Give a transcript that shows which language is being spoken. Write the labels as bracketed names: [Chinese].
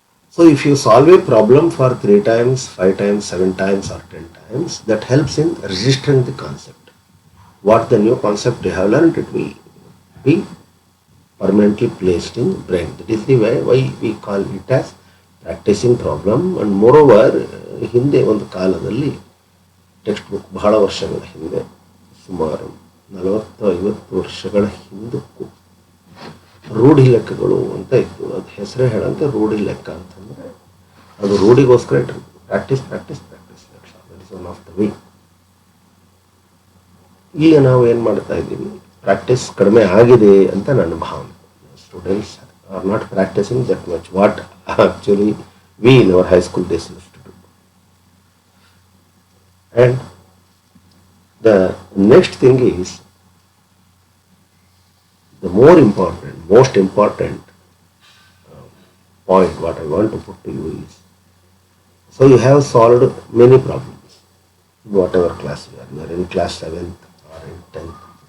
[English] So if you solve a problem for 3 times, 5 times, 7 times or 10 times, that helps in registering the concept. What the new concept you have learned, it will be permanently placed in brain. That is the way why we call it as practicing problem. And moreover, [Kannada] ಹಿಂದೆ ಒಂದು ಕಾಲದಲ್ಲಿ text book ಬಹಳ ವರ್ಷಗಳ ಹಿಂದೆ, ಸುಮಾರು 40-50 ವರ್ಷಗಳ ಹಿಂದಕ್ಕೂ ರೂಢಿ ಲೆಕ್ಕಗಳು ಅಂತ ಇತ್ತು. ಅದು ಹೆಸರೇ ಹೇಳಂತೆ ರೂಢಿ ಲೆಕ್ಕ ಅಂತಂದರೆ ಅದು ರೂಢಿಗೋಸ್ಕರ ಇಟ್ಟಿರ್ತೀವಿ. [English] Practice practice practice ಲೆಕ್ಕ. That is one of the way. [Kannada] ಈಗ ನಾವು ಏನು ಮಾಡ್ತಾ ಇದ್ದೀವಿ, ಪ್ರಾಕ್ಟೀಸ್ ಕಡಿಮೆ ಆಗಿದೆ ಅಂತ ನನ್ನ ಭಾವನೆ. [English] Students are not practising that much what actually we in our high school days used to do. And the next thing is, the most important point what I want to put to you is, so you have solved many problems, whatever class you are in class 7th or in 10th.